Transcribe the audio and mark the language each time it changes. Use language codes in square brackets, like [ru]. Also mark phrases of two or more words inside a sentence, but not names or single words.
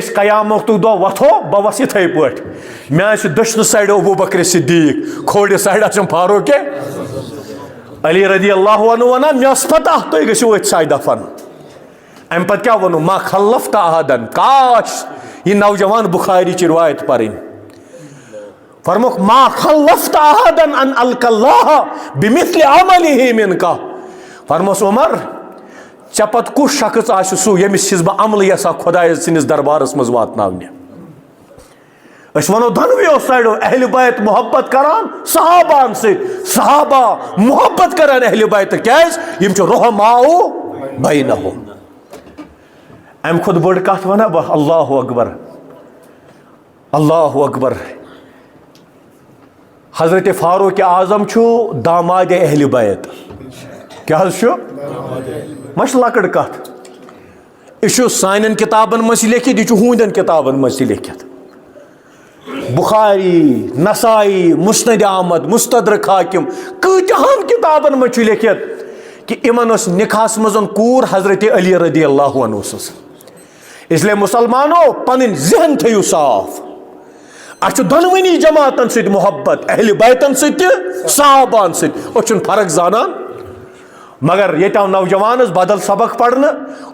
[ks] أسۍ قیامتُک دۄہ وۄتھو بہٕ وَسہٕ یِتھَے پٲٹھۍ مےٚ آسہِ دٔچھنہِ سایڈٕ ابو بکر صدیق کھوورِ سایڈٕ آسٮ۪م فاروق علی [ar] رضی اللہ عنہ [ks] وَنان مےٚ ٲس پتہ تُہۍ گٔژھِو أتھۍ سایہِ دفن امہِ پتہٕ کیٛاہ ووٚنُم [ar] ما خلفت احدن [ks] کاش یہِ نوجوان بخاری چہِ روایت پرٕنۍ فرموکھ [ar] ما خلفت احدن ان القى اللہ بمثل عملہ منکا [ks] فرموس عمر ژےٚ پتہٕ کُس شخص آسہِ سُہ ییٚمِس چھُس بہٕ عملہٕ یژھان خۄداے سٕنٛدِس دربارس منٛز واتناونہِ أسۍ وَنو دۄنوٕیو سایڈو اہلِ بیت محبت کران صحابہن سۭتۍ صحابہ محبت کران اہلِ بیتہٕ کیٛازِ یِم چھِ [ar] رحماء بینہم [ks] امہِ کھۄتہٕ بٔڑ کتھ ونہ بہٕ [ar] اللہ اکبر اللہ اکبر [ks] حضرت فاروق اعظم چھُ دامادِ اہلِ بیت کیٛاہ حظ چھُ ما چھِ لۄکٕٹ کتھ یہِ چھُ سانٮ۪ن کِتابن منٛز تہِ لیکھِتھ یہِ چھُ ہُہنٛدٮ۪ن کِتابن منٛز تہِ لیکھِتھ بخاری نسائی مسند احمد مستدرک حاکم کۭتیاہن کِتابن منٛز چھُ لیکھِتھ کہ یِمن ٲس نِکاحس منٛز کوٗر حضرت علی [ar] رضی اللہ عنہ [ks] سٕنٛز اسلیے مُسلمانو پنٕنۍ ذہن تھٲیِو صاف اَسہِ چھُ دۄنوٕنی جماعتن سۭتۍ محبت اہلِ بیتن سۭتۍ تہِ صحابہن سۭتۍ أسۍ چھِنہٕ فرق زانان مگر ییٚتہِ آو نوجوانس بدل سبق پرنہٕ